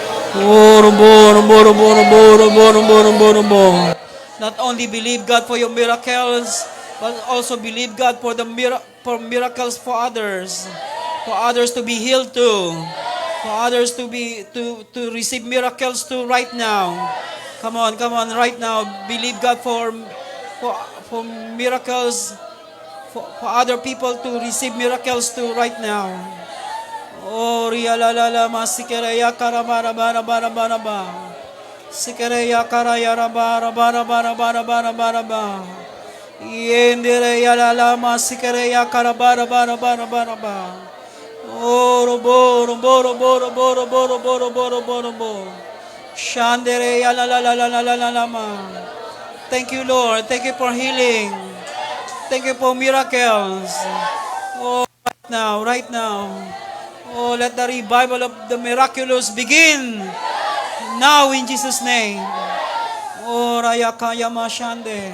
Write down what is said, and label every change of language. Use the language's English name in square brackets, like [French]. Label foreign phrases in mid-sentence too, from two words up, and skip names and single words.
[English] Not only believe God for your miracles, but also believe God for for miracles for others to be healed too, for others to receive miracles too right now. Come on, right now, believe God for miracles, for other people to receive miracles too right now. Oh, ria la la la masikereya karabara bara bara bara ba. Sikereya karaya bara bara bara bara bara bara ba. Yendereya la la masikereya karabara bara bara bara ba. Oh, robo robo robo robo robo robo robo robo robo. Shandereya la la la la la la la la ma. Thank you, Lord. Thank you for healing. Thank you for miracles. Oh, right now. Oh, let the revival of the miraculous begin now in Jesus' name. Oh, Rayakaya Mashande.